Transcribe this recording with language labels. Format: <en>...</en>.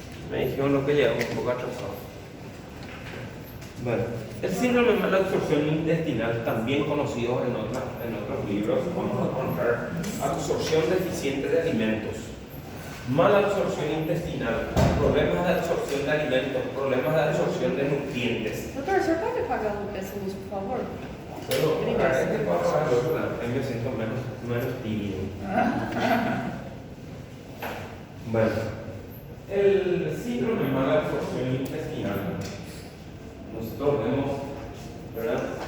<es>Me dijeron lo que llega un poco atrasado. Bueno, el síndrome de mala absorción intestinal, también conocido en otros libros, vamos a encontrar absorción deficiente de alimentos, mala absorción intestinal, problemas de absorción de alimentos, problemas de absorción de nutrientes.</es> <pt>Doutor, o senhor pode apagar essa luz, por favor?</pt> <es>Pero para este puedo apagar el otro, me siento menos tímido. Bueno, el síndrome de mala absorción intestinal, nosotros vemos, ¿verdad?</es>